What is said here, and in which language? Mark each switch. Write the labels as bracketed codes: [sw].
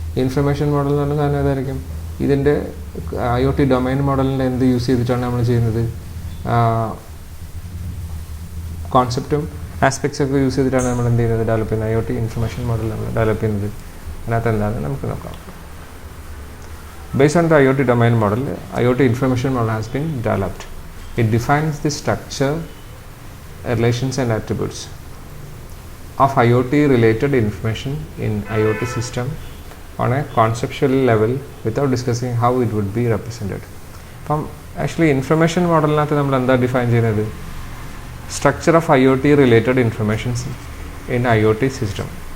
[ml] Information model എന്ന് പറഞ്ഞ സാധനം ഏതായിരിക്കും, ഇതിൻ്റെ IoT ഡൊമൈൻ മോഡലിൻ്റെ എന്ത് യൂസ് ചെയ്തിട്ടാണ് നമ്മൾ ചെയ്യുന്നത്, കോൺസെപ്റ്റും ആസ്പെക്ട്സ് ഒക്കെ യൂസ് ചെയ്തിട്ടാണ് നമ്മൾ എന്ത് ചെയ്യുന്നത്, ഡെവലപ്പ് ചെയ്യുന്നത്. IoT ഇൻഫർമേഷൻ മോഡൽ നമ്മൾ ഡെവലപ്പ് ചെയ്യുന്നത്. അതിനകത്ത് എന്താണെന്ന് നമുക്ക് നോക്കാം. [en] Based on the IoT domain model, IoT information model has been developed. It defines the structure, relations and attributes of IoT related information in IoT system on a conceptual level without discussing how it would be represented. [ml] അപ്പം actually information മോഡലിനകത്ത് നമ്മൾ എന്താ define ചെയ്യുന്നത്, [en] Structure of IoT related informations in IoT system.